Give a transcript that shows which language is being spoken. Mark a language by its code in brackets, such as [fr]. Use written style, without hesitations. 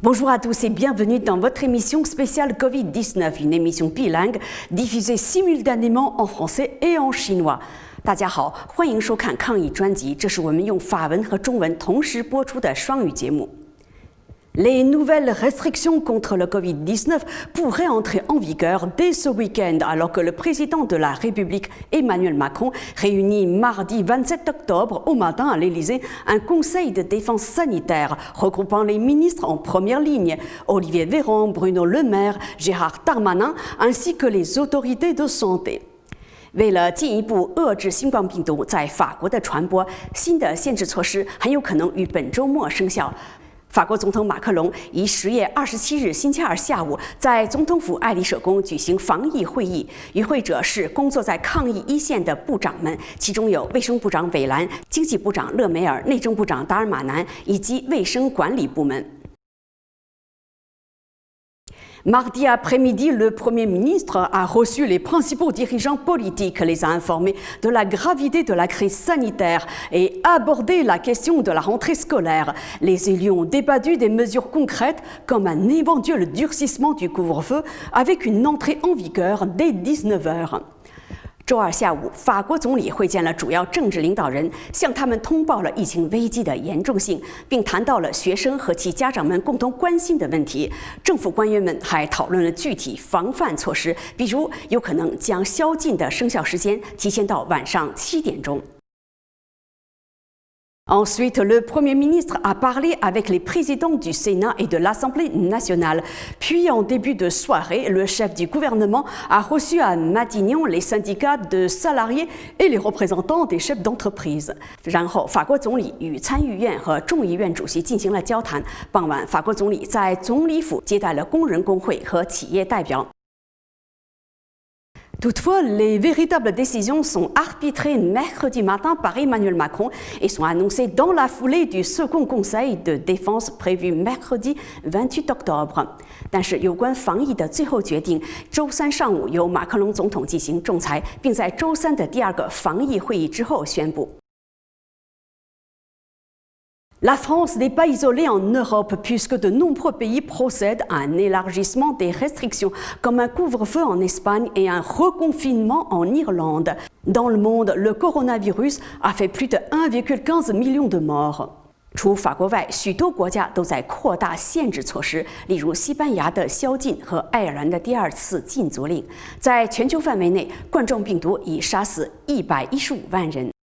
[fr] Bonjour à tous et bienvenue dans votre émission spéciale Covid-19, une émission bilingue diffusée simultanément en français et en chinois. [zh] 大家好，欢迎收看抗疫专辑，这是我们用法文和中文同时播出的双语节目。 [fr] Les nouvelles restrictions contre le Covid-19 pourraient entrer en vigueur dès ce week-end, alors que le président de la République, Emmanuel Macron, réunit mardi 27 octobre au matin à l'Élysée un conseil de défense sanitaire regroupant les ministres en première ligne, Olivier Véran, Bruno Le Maire, Gérard Darmanin, ainsi que les autorités de santé. [zh] 为了进一步遏制新冠病毒在法国的传播，新的限制措施很有可能于本周末生效。法国总统马克龙于10月27日星期二下午在总统府爱丽舍宫举行防疫会议，与会者是工作在抗疫一线的部长们，其中有卫生部长韦兰、经济部长勒梅尔、内政部长达尔马南以及卫生管理部门。 [fr] Mardi après-midi, le Premier ministre a reçu les principaux dirigeants politiques, les a informés de la gravité de la crise sanitaire et abordé la question de la rentrée scolaire. Les élus ont débattu des mesures concrètes comme un éventuel durcissement du couvre-feu avec une entrée en vigueur dès 19 heures. [zh] 周二下午，法国总理会见了主要政治领导人，向他们通报了疫情危机的严重性，并谈到了学生和其家长们共同关心的问题。政府官员们还讨论了具体防范措施，比如有可能将宵禁的生效时间提前到晚上7点钟。 [fr] Ensuite, le Premier ministre a parlé avec les présidents du Sénat et de l'Assemblée nationale. Puis, en début de soirée, le chef du gouvernement a reçu à Matignon les syndicats de salariés et les représentants des chefs d'entreprise. [zh] 然后，法国总理与参议院和众议院主席进行了交谈。傍晚，法国总理在总理府接待了工人工会和企业代表。 [fr] Toutefois, les véritables décisions sont arbitrées mercredi matin par Emmanuel Macron et sont annoncées dans la foulée du second conseil de défense prévu mercredi 28 octobre. [zh] 但是，有关防疫的最后决定，周三上午由马克龙总统进行仲裁，并在周三的第二个防疫会议之后宣布。 [fr] La France n'est pas isolée en Europe puisque de nombreux pays procèdent à un élargissement des restrictions, comme un couvre-feu en Espagne et un reconfinement en Irlande. Dans le monde, le coronavirus a fait plus de 1,15 million de morts. [zh] 除法国外，许多国家都在扩大限制措施，例如西班牙的宵禁和爱尔兰的第2次禁足令。在全球范围内，冠状病毒已杀死115万人。